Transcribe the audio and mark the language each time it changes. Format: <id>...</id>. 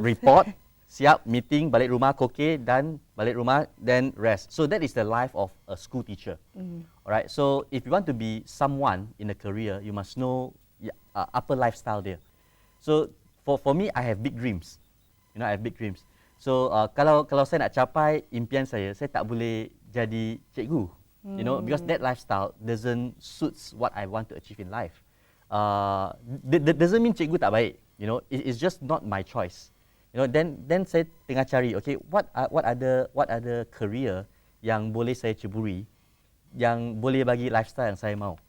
<ms>report, siap, meeting, balik rumah, koke, dan balik rumah,</ms> <en>then rest. So that is the life of a school teacher. Alright, so if you want to be someone in a career, you must know</en> <ms>apa lifestyle dia.</ms> <en>So for me, I have big dreams. You know, I have big dreams.</en> <ms>So kalau saya nak capai impian saya tak boleh jadi cikgu.</ms> <en>You know, because that lifestyle doesn't suits what I want to achieve in life. That doesn't mean</en> <ms>cikgu tak baik.</ms> <en>You know, it's just not my choice. You know,</en> <ms>then saya tengah cari,</ms> <en>okay, what other career</en> <ms>yang boleh saya ceburi, yang boleh bagi lifestyle yang saya mau.</ms>